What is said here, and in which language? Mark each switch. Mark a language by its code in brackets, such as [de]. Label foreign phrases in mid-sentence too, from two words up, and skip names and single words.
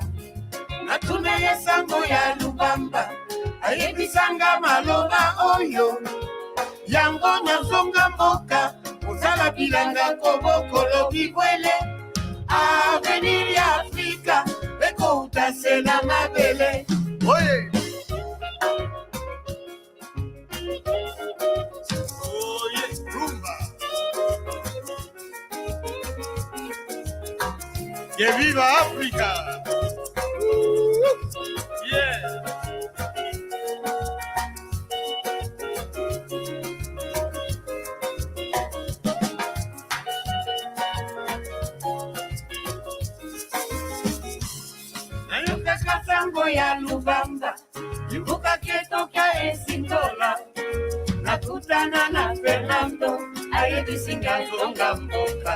[ln] Natune ye sango ya Lubamba, ayebisanga maloba oyo, yango na zonga mboka, ozala bilanga kobokolo bibwele, avenir ya Afrika, eko utasela mabele. Oye! [es] Que viva África! Yeah! [ln] Nayoka kasango ya Lubamba, imbuka ketoka esingola, nakutana na Fernando, ayebisinga zonga mboka.